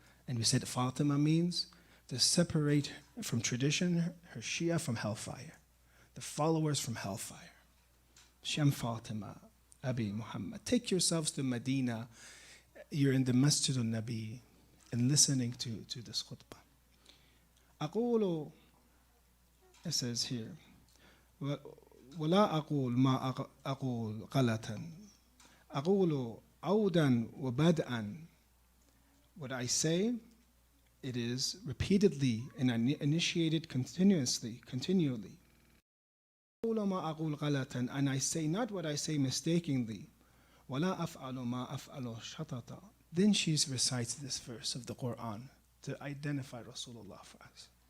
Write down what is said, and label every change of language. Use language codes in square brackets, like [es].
[en] And we said Fatima means to separate from tradition her Shia from hellfire, the followers from hellfire. Sham Fatima, Abi Muhammad. Take yourselves to Medina. You're in the Masjid al-Nabi and listening to this khutbah. [ar] أقول, [en] it says here, [ar] ولا أقول ما أقول غلطا أقول عودا وبدءا. [en] What I say, it is repeatedly and initiated continually. [ar] أقول ما أقول غلطا, [en] and I say not what I say mistakenly. [ar] ولا أفعل ما أفعل شططا. [en] Then she recites this verse of the Quran to identify Rasulullah for us.